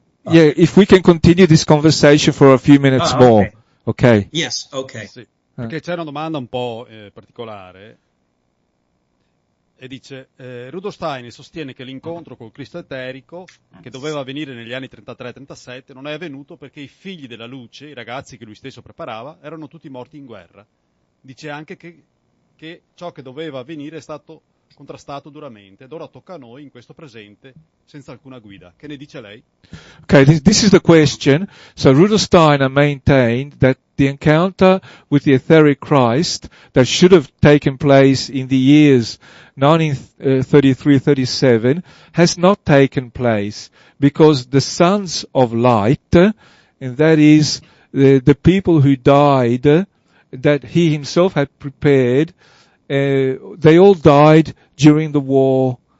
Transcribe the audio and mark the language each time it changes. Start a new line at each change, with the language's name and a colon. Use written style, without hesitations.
English: Yeah, if we can continue this conversation for a few minutes more. Okay. Yes, okay.
Italian: Sì, perché c'è una domanda un po' particolare e dice Rudolf Steiner sostiene che l'incontro col Cristo eterico che doveva avvenire negli anni 33-37 non è avvenuto perché i figli della luce, i ragazzi che lui stesso preparava, erano tutti morti in guerra. Dice anche che ciò che doveva avvenire è stato contrastato duramente ed ora tocca a noi in questo presente senza alcuna guida. Che ne dice lei?
English: Okay, this is the question. So Rudolf Steiner maintained that the encounter with the etheric Christ that should have taken place in the years 1933-37 has not taken place because the sons of light, and that is the people who died that he himself had prepared, they all died during the war.